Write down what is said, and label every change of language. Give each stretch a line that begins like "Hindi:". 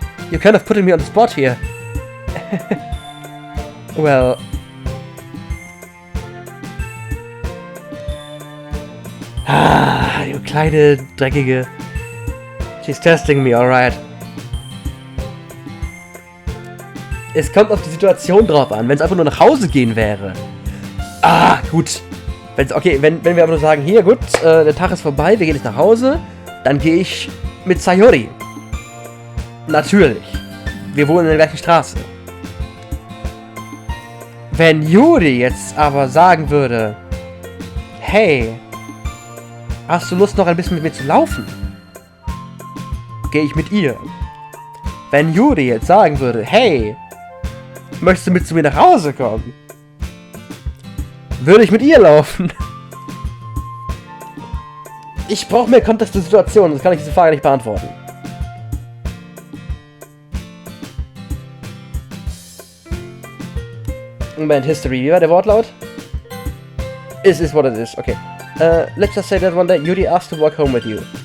English: You're kind of putting me on the spot here. Well... Ah, you
German: kleine, dreckige...
English: She's testing me, alright.
German: Es kommt auf die Situation drauf an, wenn es einfach nur nach Hause gehen wäre. Ah, gut. Okay, wenn wir aber nur sagen, hier, gut, der Tag ist vorbei, wir gehen jetzt nach Hause, dann gehe ich mit Sayori. Natürlich. Wir wohnen in der gleichen Straße. Wenn Yuri jetzt aber sagen würde, hey, hast du Lust noch ein bisschen mit mir zu laufen? Gehe ich mit ihr. Wenn Yuri jetzt sagen würde, hey, möchtest du mit zu mir nach Hause kommen? Würde ich mit ihr laufen? Ich brauche mehr Kontext zur Situation, sonst kann ich diese Frage nicht beantworten. Moment, History, wie war der Wortlaut?
English: It is what it is, okay. Let's just say that one day Yuri asked to walk home with you.